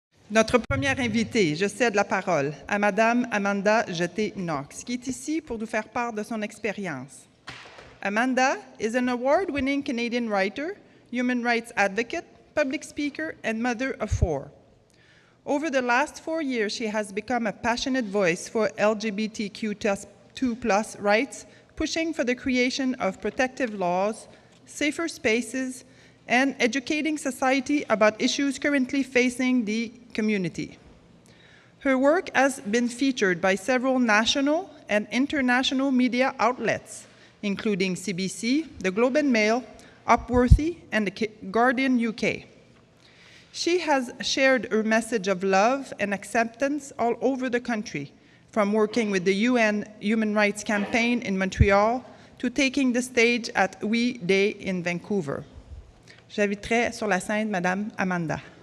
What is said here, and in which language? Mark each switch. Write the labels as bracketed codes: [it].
[fr] Notre première invitée, je cède la parole à Madame Amanda Jette Knox, qui est ici pour nous faire part de son expérience. [en] Amanda is an award-winning Canadian writer, human rights advocate, public speaker, and mother of 4. Over the last 4 years, she has become a passionate voice for LGBTQ2+ rights, pushing for the creation of protective laws, safer spaces, and educating society about issues currently facing the community. Her work has been featured by several national and international media outlets, including CBC, The Globe and Mail, Upworthy, and The Guardian UK. She has shared her message of love and acceptance all over the country, from working with the UN Human Rights Campaign in Montreal to taking the stage at We Day in Vancouver. [fr] J'inviterai sur la scène Madame Amanda.